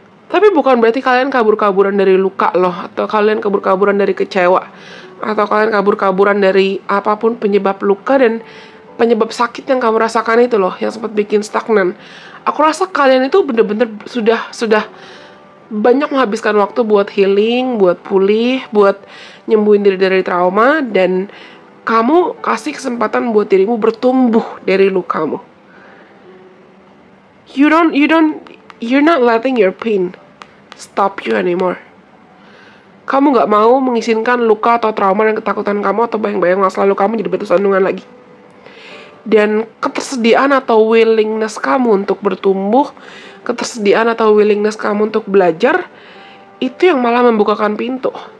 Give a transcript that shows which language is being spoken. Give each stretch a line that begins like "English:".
Indonesian: Tapi bukan berarti kalian kabur-kaburan dari luka loh, atau kalian kabur-kaburan dari kecewa, atau kalian kabur-kaburan dari apapun penyebab luka dan penyebab sakit yang kamu rasakan itu loh, yang sempat bikin stagnan. Aku rasa kalian itu bener-bener sudah banyak menghabiskan waktu buat healing, buat pulih, buat nyembuhin diri dari trauma, dan kamu kasih kesempatan buat dirimu bertumbuh dari lukamu.
English: You're not letting your pain stop you anymore.
Indonesian: Kamu gak mau mengizinkan luka atau trauma dan ketakutan kamu atau bayang-bayang masa lalu kamu jadi batu sandungan lagi. Dan ketersediaan atau willingness kamu untuk bertumbuh, ketersediaan atau willingness kamu untuk belajar, itu yang malah membukakan pintu.